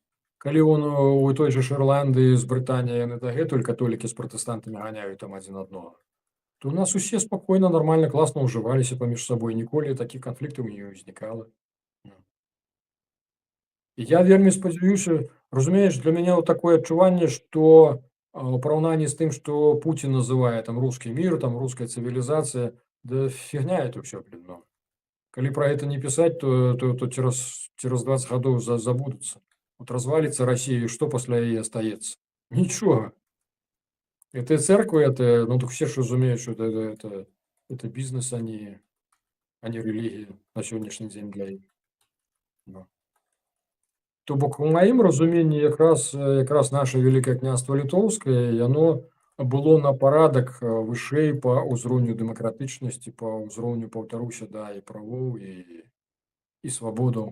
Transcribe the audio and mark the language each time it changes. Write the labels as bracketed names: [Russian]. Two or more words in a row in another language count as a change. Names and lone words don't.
[Belarusian] Калі у той жа Ірландыі з Брытаніяй яны дагэтуль католікі з пратэстантамі ганяюць там адзін аднаго, то у нас усе спакойна, нармальна, класна ўжываліся паміж сабой, ніколі такіх канфліктаў не ўзнікала. І я вельмі спадзяюся, разумееш, для мяне такое адчуванне, што у параўнанні з тым, што Путін называе там [Russian] русский мир, [Belarusian] там руская цывілізацыя, да фігня это ўсё, блин. Калі пра гэта не пісаць, то цераз 20 гадоў забудуцца. [Russian] Вот развалится Россия, и что после яе остается? Ничего. Это церковь, это, так все ж разумеют, что это бизнес, а не религия на сегодняшний день для іх. [Belarusian] То бок у маім разуменні якраз наше Вялікае княства Літоўскае, яно было на парадак вышэй па ўзроўню дэмакратычнасці, па ўзроўню, паўтаруся, і правоў, і свабодаў.